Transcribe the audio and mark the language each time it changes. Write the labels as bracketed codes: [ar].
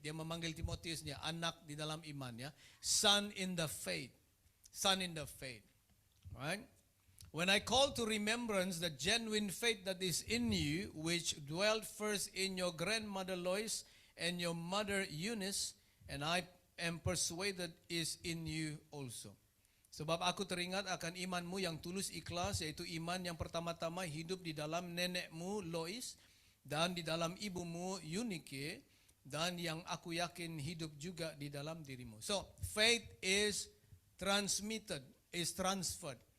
[ms] Dia memanggil Timotius niya, anak di dalam iman ya. [en] Son in the faith. Son in the faith. Right? When I call to remembrance the genuine faith that is in you, which dwelt first in your grandmother Lois and your mother Eunice, and I am persuaded is in you also. [ms] Sebab aku teringat akan imanmu yang tulus ikhlas, yaitu iman yang pertama-tama hidup di dalam nenekmu Lois dan di dalam ibumu Eunike, dan yang aku yakin hidup juga di dalam dirimu. [en] So, faith is transmitted, is transferred.